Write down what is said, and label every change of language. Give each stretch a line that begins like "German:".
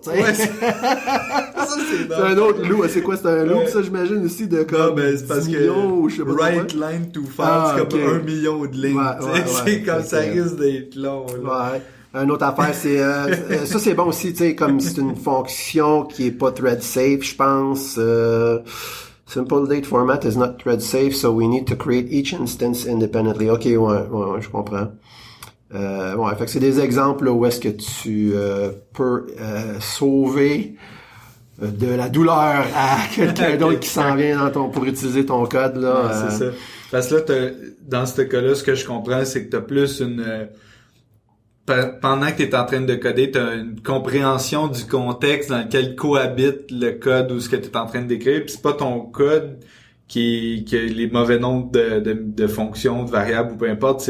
French: Ça, c'est un autre loup. C'est quoi? C'est un loup, ça, j'imagine, aussi, de comme 10 millions ou je sais pas right line to file, c'est comme 1 million de lignes. C'est comme ça risque d'être long. Là. Une autre affaire, c'est ça c'est bon aussi, tu sais, comme c'est une fonction qui est pas thread safe, je pense.
English: Simple date format is not thread safe, so we need to create each instance independently.
French: Ok, ouais, je comprends. Ouais, fait que c'est des exemples là, où est-ce que tu peux sauver de la douleur à quelqu'un d'autre qui s'en vient pour utiliser ton code là. Ouais, c'est ça. Parce que là, dans ce cas-là, ce que je comprends, c'est que t'as plus pendant que tu es en train de coder, tu as une compréhension du contexte dans lequel cohabite le code ou ce que tu es en train de décrire. Puis c'est pas ton code qui a les mauvais nombres de fonctions, de variables ou peu importe.